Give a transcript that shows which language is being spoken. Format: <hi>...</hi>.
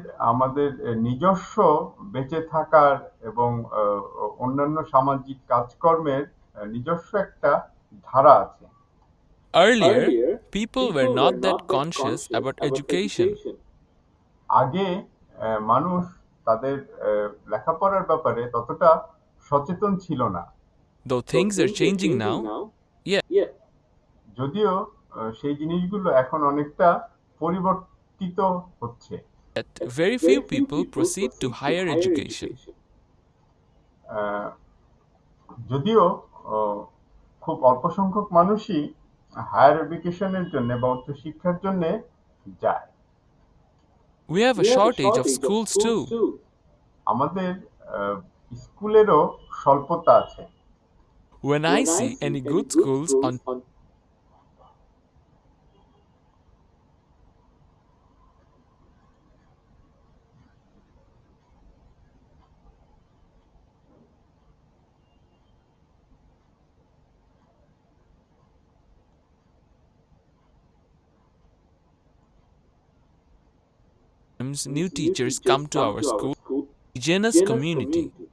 <bn>আমাদের নিজস্ব বেঁচে থাকার এবং অন্যান্য সামাজিক কাজকর্মের নিজস্ব একটা ধারা আছে।</bn> <en>Earlier, people were not that conscious about education.</en> <bn>আগে মানুষ তাদের লেখাপড়ার ব্যাপারে ততটা সচেতন ছিল না।</bn> <en>Though things are changing now, yeah,</en> <bn>যদিও সেই জিনিসগুলো এখন অনেকটা পরিবর্তিত হচ্ছে।</bn> <en>yet very few people proceed to higher education.</en> <bn>যদিও খুব অল্প সংখ্যক মানুষই হায়ার এডুকেশনের জন্য বা উচ্চশিক্ষার জন্য যায়।</bn> <en>We have a shortage of schools too.</en> <bn>আমাদের স্কুলেরও স্বল্পতা আছে।</bn> <en>When I see any good schools on new teachers come to our school, indigenous community.</en>